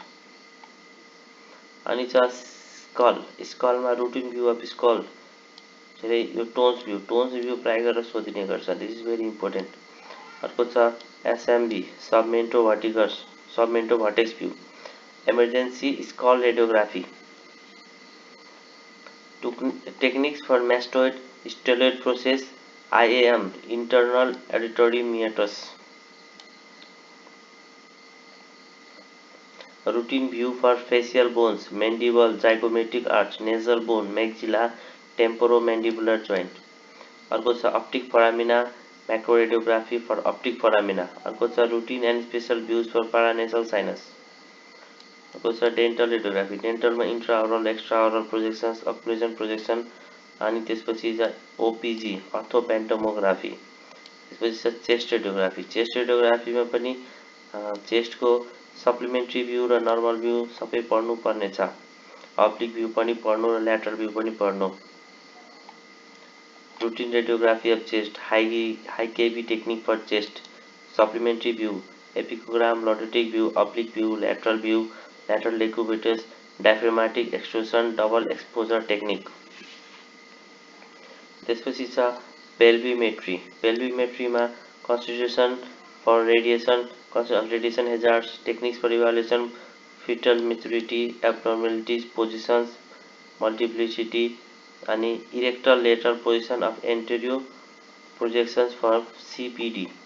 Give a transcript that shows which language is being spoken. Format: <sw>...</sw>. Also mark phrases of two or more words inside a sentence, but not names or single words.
<ne>अनि छ स्कलमा</ne> <en>routine view of skull,</en> <ne>धेरै यो</ne> <en>Towne's view</en> <ne>प्राय गरेर सोधिने गर्छ।</ne> <en>This is very important.</en> <ne>अर्को छ</ne> <en>SMV, submento vertex view, emergency skull radiography. Techniques for mastoid stellate process IAM internal auditory meatus. Routine view for facial bones, mandible, zygomatic arch, nasal bone, maxilla, temporomandibular joint.</en> <ne>अर्को छ</ne> <en>optic foramina macroradiography for optic foramina.</en> <ne>अर्को छ</ne> <en>routine and special views for paranasal sinus.</en> <ne>अर्को छ</ne> <en>dental radiography. dental मा intraoral extraoral projections, occlusion projection</en> <ne>अनि त्यसपछि छ</ne> <en>OPG orthopantomography.</en> <ne>त्यसपछि छ</ne> <en>chest radiography. chest radiography</en> <ne>मा पनि chest को</ne> <en>supplementary view</en> <ne>र</ne> <en>normal view</en> <ne>सबै पढ्नु पर्ने छ.</ne> <en>oblique view</en> <ne>पनि पढ्नु र</ne> <en>lateral view</en> <ne>पनि पढ्नु.</ne> <en>routine radiography of chest, high kV technique for chest, supplementary view, epicogram, lordotic view, oblique view, lateral decubitus, diaphragmatic extrusion, double exposure technique.</en> <ne>त्यसपछि छ pelvimetry.</ne> <en>pelvimetry मा constitution for radiation hazards, techniques for evaluation, fetal maturity, abnormalities, positions, multiplicity अनि erector lateral position of anterior projections for CPD.</en>